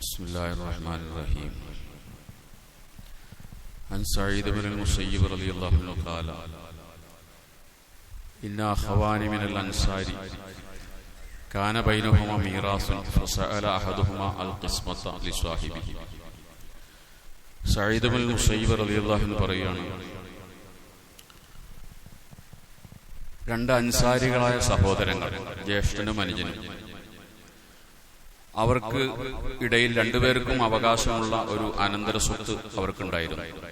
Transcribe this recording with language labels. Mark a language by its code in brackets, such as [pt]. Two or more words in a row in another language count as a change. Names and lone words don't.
[ar] بسم الله الرحمن الرحيم عن سعيد بن المسيب رضي الله عنه قال إن أخوان من الأنصار كان بينهما ميراث فسأل أحدهما القسمة لصاحبه. [ml] സഈദ് ബിൻ മുസയ്യിബ് [ar] رضي الله عنه [ml] പറയുകയാണ്, രണ്ട് അൻസാരികളായ സഹോദരങ്ങൾ, ജ്യേഷ്ഠനും അനുജനും, അവർക്ക് ഇടയിൽ രണ്ടുപേർക്കും അവകാശമുള്ള ഒരു അനന്തര സ്വത്ത് അവർക്കുണ്ടായിരുന്നു.